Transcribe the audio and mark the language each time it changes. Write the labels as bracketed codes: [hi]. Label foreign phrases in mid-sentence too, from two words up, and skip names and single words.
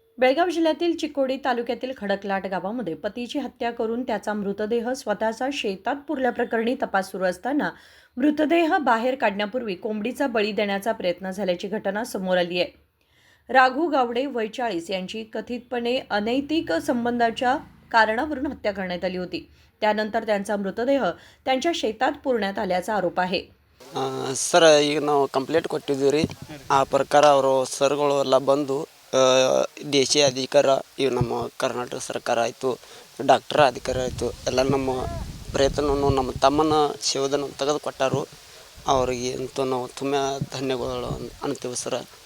[mr] बेळगाव जिल्ह्यातील चिकोडी तालुक्यातील खडकलाट गावामध्ये पतीची हत्या करून त्याचा मृतदेह स्वतःचा शेतात पुरल्याप्रकरणी तपास सुरू असताना मृतदेह बाहेर काढण्यापूर्वी कोंबडीचा बळी देण्याचा प्रयत्न झाल्याची घटना समोर आली आहे। राघू गावडे वय 40 यांची कथितपणे अनैतिक संबंधाच्या कारणावरून हत्या करण्यात आली होती। त्यानंतर त्यांचा मृतदेह त्यांच्या शेतात पुरण्यात आल्याचा आरोप आहे। [kn] ಸರ್ ಈಗ ನಾವು ಕಂಪ್ಲೇಂಟ್ ಕೊಟ್ಟಿದ್ದೀವಿ ರೀ। ಆ ಪ್ರಕಾರ ಅವರು ಸರ್ಗಳೆಲ್ಲ ಬಂದು ದೇಶೀಯ ಅಧಿಕಾರ ಇವು ನಮ್ಮ ಕರ್ನಾಟಕ ಸರ್ಕಾರ ಆಯಿತು, ಡಾಕ್ಟರ್ ಅಧಿಕಾರ ಆಯಿತು, ಎಲ್ಲ ನಮ್ಮ ಪ್ರಯತ್ನವನ್ನು ನಮ್ಮ ತಮ್ಮನ ಶವವನ್ನು ತೆಗೆದುಕೊಟ್ಟರು। ಅವರಿಗೆ ಅಂತೂ ನಾವು ತುಂಬ ಧನ್ಯವಾದಗಳು ಅಂತೀವಿ ಸರ್।